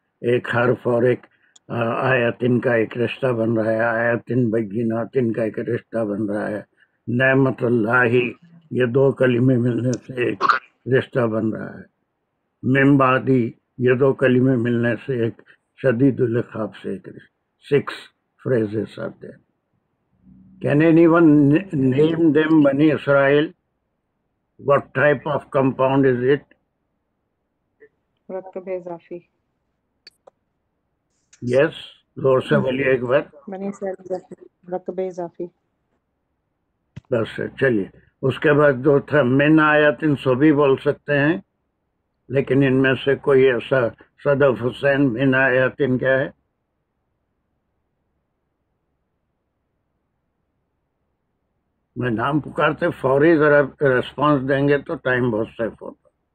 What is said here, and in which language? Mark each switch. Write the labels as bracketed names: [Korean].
[Urdu] ایک حرف اور ایک آیاتن کا ایک رشتہ بن رہا ہے، آیاتن بیناتن کا ایک رشتہ بن رہا ہے، نعمت اللہ یہ دو کلمے ملنے سے ایک رشتہ بن رہا ہے، من بعدی یہ دو کلمے ملنے سے ایک شدید العقاب سے ایک رشتہ. [English] 6 phrases are there. Can anyone name them Bani Israel? What type of compound is it? [Urdu] مرکب اضافی. Yes, زور سے بولیے ایک بار. بنی اسرائیل اضافی. مرکب اضافی. بس چلیے. اس کے بعد جو تھا من آیاتن سو بھی بول سکتے ہیں، لیکن ان میں سے کوئی ایسا صدف حسین من آیاتن کیا ہے؟ میں نام پکارتے فوری ذرا ریسپانس دیں گے تو ٹائم بہت سیف ہوتا.